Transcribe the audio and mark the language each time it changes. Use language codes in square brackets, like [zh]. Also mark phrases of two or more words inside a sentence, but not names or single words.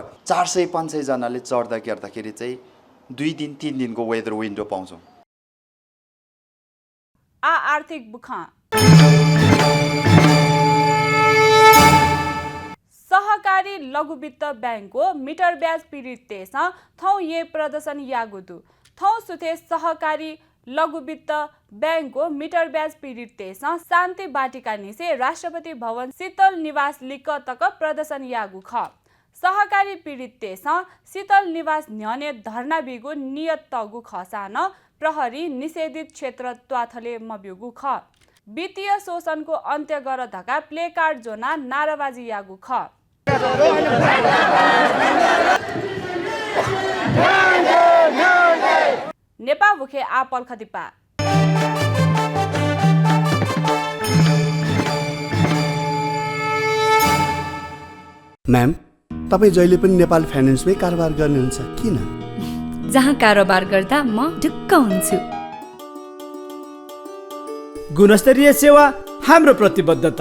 [ne] 400-500 जनाले चढ्दाखेरि चाहिँ 2 दिन 3 दिनको वेदर विन्डो पाउँछौँ। [new] आर्थिक बुखा [ne] सहकारी लघु वित्त ब्याङ्कको मिटर ब्याज पीडित [new] देश थौ ये प्रदर्शन यागुदु थौ सुथे [ne] सहकारी लघु वित्त ब्याङ्कको मिटर ब्याज पीडित [new] देश शान्ति बाटिका निसे राष्ट्रपति भवन शीतल निवास लिक तक प्रदर्शन यागु ख सहकारी पीडित देश शीतल निवास न्यने धर्ना बिगु नियत तगु खसान प्रहरी निषेधित क्षेत्र त्वाथले मब्युगु ख [ne] वित्तीय शोषणको अन्त्य गर [new] धका प्ले कार्ड जोना नाराबाजी यागु ख नेपा भुखे आपल खदिपा [ne] म्याम तपाईँ जहिले पनि नेपाल फाइनेन्समै कारोबार गर्नुहुन्छ किन? जहाँ कारोबार गर्दा म ढुक्क हुन्छु। गुणस्तरीय सेवा हाम्रो प्रतिबद्धता।